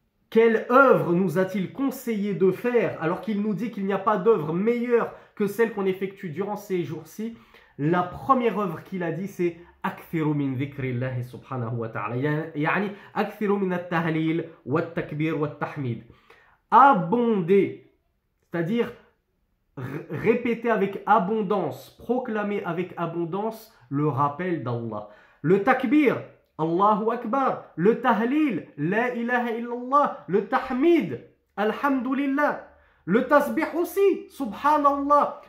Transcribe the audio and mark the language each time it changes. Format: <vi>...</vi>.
<fr>Quelle œuvre nous a-t-il conseillé de faire alors qu'il nous dit qu'il n'y a pas d'œuvre meilleure que celle qu'on effectue durant ces jours-ci? La première œuvre qu'il a dit, c'est</fr> <ar>أكثروا من ذكر الله سبحانه وتعالى يعني أكثروا من التهليل والتكبير والتحميد.</ar> <fr>Abonder, c'est-à-dire répéter avec abondance, proclamer avec abondance le rappel d'Allah. Le takbir, Allahu Akbar. Le tahlil, La ilaha illallah. Le tahmid, Alhamdulillah. Le tasbih aussi, Subhanallah.</fr>